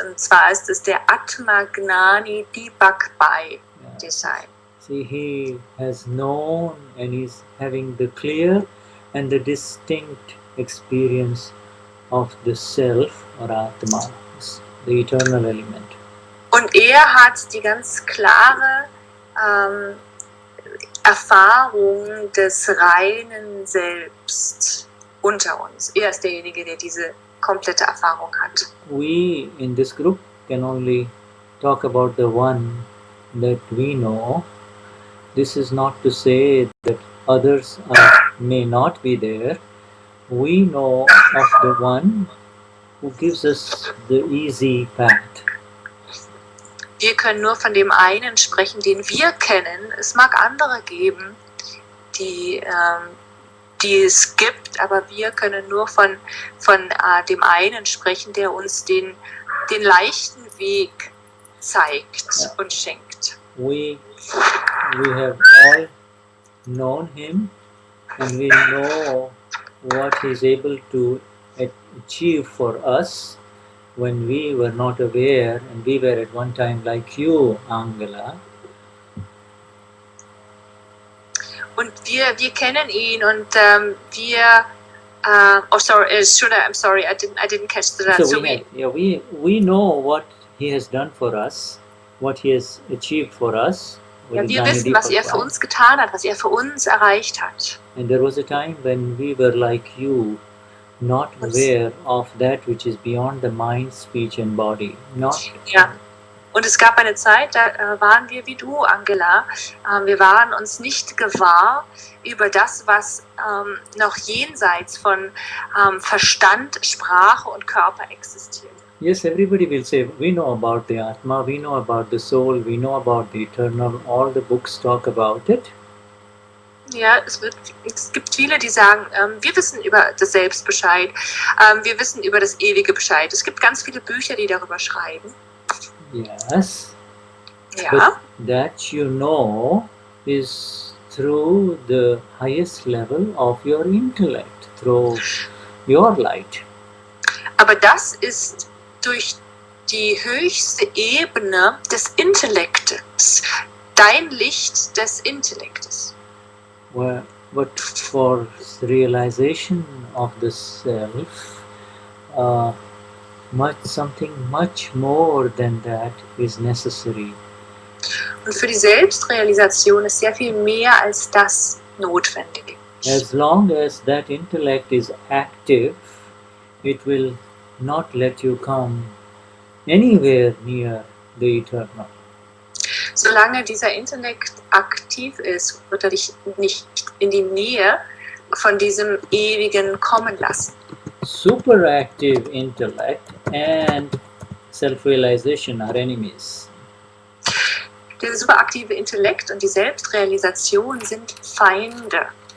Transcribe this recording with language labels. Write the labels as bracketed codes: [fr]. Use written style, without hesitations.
[de] Und zwar ist es der Atma Gnani Purush Design. [en] See, he has known and is having the clear and the distinct experience of the self or Atma, the eternal element. [de] Und er hat die ganz klare Erfahrung des reinen Selbst unter uns. Er ist derjenige, der diese komplette Erfahrung hat. [en] We in this group can only talk about the one that we know. This is not to say that others may not be there. We know of the one who gives us the easy path. [de] Wir können nur von dem einen sprechen, den wir kennen. Es mag andere geben, die die es gibt, aber wir können nur von dem einen sprechen, der uns den leichten Weg zeigt und schenkt. [en] We have all known him, and we know what he is able to achieve for us when we were not aware, and we were at one time like you, Angela. [de] Und wir kennen ihn und [en] Shuddha, I'm sorry, I didn't catch that. So we know what he has done for us, what he has achieved for us. [de] Ja, wir wissen, was er für uns getan hat, was er für uns erreicht hat. [en] And there was a time when we were like you, not aware of that which is beyond the mind, speech and body. [de] Ja. Und es gab eine Zeit, da waren wir wie du, Angela. Wir waren uns nicht gewahr über das, was noch jenseits von Verstand, Sprache und Körper existiert. [en] Yes, everybody will say, we know about the Atma, we know about the soul, we know about the eternal, all the books talk about it. [de] Ja, es gibt viele, die sagen, wir wissen über das Selbst Bescheid, wir wissen über das Ewige Bescheid. Es gibt ganz viele Bücher, die darüber schreiben. [en] Yes, [de] ja. [en] But that you know is through the highest level of your intellect, through your light. [de] Aber das ist durch die höchste Ebene des Intellektes, dein Licht des Intellektes. [en] Well, but for realization of the self, something much more than that is necessary. [de] Und für die Selbstrealisation ist sehr viel mehr als das notwendig. [en] As long as that intellect is active, it will not let you come anywhere near the eternal. [de] Solange dieser Intellekt aktiv ist, wird er dich nicht in die Nähe von diesem Ewigen kommen lassen. [en] Superactive intellect and self-realization are enemies. [de] Der superaktive Intellekt und die Selbstrealisation sind Feinde.